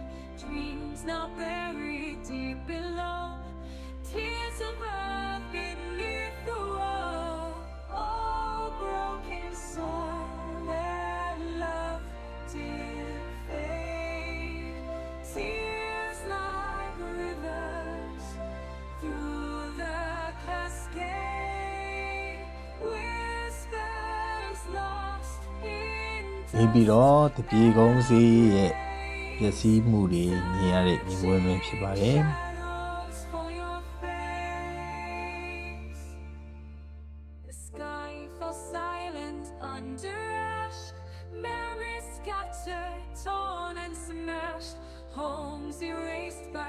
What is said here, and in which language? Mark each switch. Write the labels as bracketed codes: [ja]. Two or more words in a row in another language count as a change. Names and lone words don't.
[en] dreams now buried deep below, tears of earth beneath the wall, all broken soul and love did fade, tears like rivers through the cascade. [my] နေပြီးတော့တပြေကုန်းစီရဲ့ပျက်စီးမှုတွေမြင်ရတဲ့မြင်ကွင်းပဲဖြစ်ပါတယ်။ [en] The sky fell silent under ash, memories scattered, torn and smashed, homes erased by